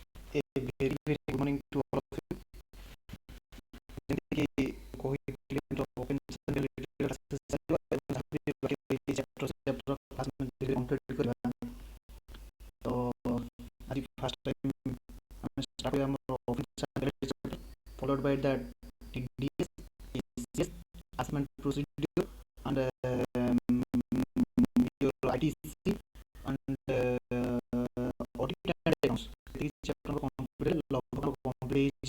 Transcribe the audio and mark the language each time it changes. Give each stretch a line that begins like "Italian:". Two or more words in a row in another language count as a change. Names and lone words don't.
English: A very very good morning to all of you.
Odia: ଯେମିତିକି କହିଥିଲି ଆମର
English: offense and related classes
Odia: ଚାଲିବ ଏବଂ ଯାହାବି ବାକି ରହିଛି
English: chapter class
Odia: ଆମେ complete କରିବା। ତ ଆଜି
English: first time
Odia: ଆମେ ଷ୍ଟାର୍ଟ କରିବା ଆମର
English: offense and related chapter followed by that TDS, ACS, assessment procedure and your ITC and audit and accounts। these chapter complete लगभग complete ହେଇଯିବ।